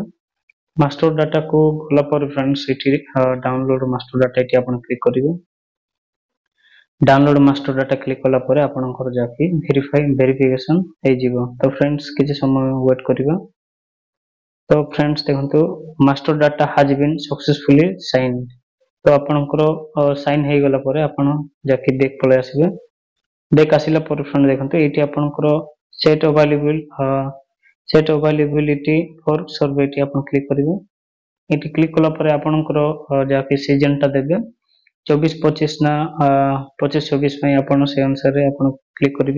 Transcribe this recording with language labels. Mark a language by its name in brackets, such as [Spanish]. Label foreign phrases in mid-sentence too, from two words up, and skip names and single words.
[English] master data [Odia] କୁ ଗଲା ପର ଫ୍ରେଣ୍ଡସ ଇତି [English] download master data [Odia] ଇତି ଆପଣ କ୍ଲିକ କରିବେ। [English] download master data click [Odia] କଲା ପର ଆପଣଙ୍କର ଯାକି ଭେରିଫିକେସନ ହେ ଯିବ। ତ ଫ୍ରେଣ୍ଡସ କିଛି ସମୟ ୱେଟ କରିବେ। ତ ଫ୍ରେଣ୍ଡସ ଦେଖନ୍ତୁ [English] master data has been successfully signed. [Odia] ତ ଆପଣଙ୍କର ସାଇନ ହେ ଗଲା ପର ଆପଣ ଯାକି ବ୍ୟାକ ପଳେ ଆସିବେ। ବ୍ୟାକ ଆସିଲା ପର ଫ୍ରେଣ୍ଡ ଦେଖନ୍ତୁ ଏଇଟି ଆପଣଙ୍କର [English] set availability for survey [Odia] ଏଇଟି ଆପଣ କ୍ଲିକ କରିବେ। ଏଇଟି କ୍ଲିକ କଲା ପର ଆପଣଙ୍କର ଯାକି ସିଜନ ତ ଦେବେ 24-25 ନା 25-26 ମେ ଆପଣ ସେ ଅନୁସାର ଆପଣ କ୍ଲିକ କରିବେ।